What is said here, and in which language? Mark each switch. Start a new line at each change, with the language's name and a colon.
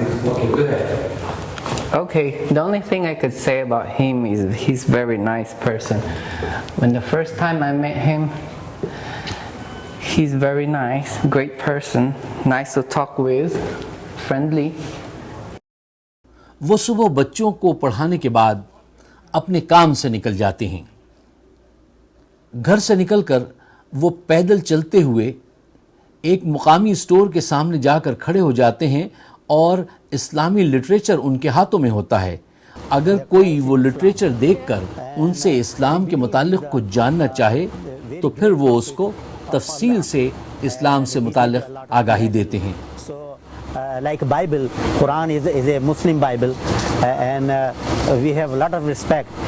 English: Okay, go ahead.
Urdu: Okay, the only thing I could say about him is he's a very nice person. When the first time I met him, he's very nice, great person, nice to talk with, friendly. وہ صبح بچوں کو پڑھانے کے بعد اپنے کام سے نکل جاتے ہیں. گھر سے نکل کر وہ پیدل چلتے ہوئے ایک مقامی اسٹور کے سامنے جا کر کھڑے ہو جاتے ہیں اور اسلامی لٹریچر ان کے ہاتھوں میں ہوتا ہے. اگر کوئی وہ لٹریچر دیکھ کر ان سے اسلام کے متعلق کچھ جاننا چاہے تو پھر وہ اس کو تفصیل سے اسلام سے متعلق آگاہی دیتے ہیں.
English: Like Bible, Quran is a Muslim Bible, and we have a lot of respect.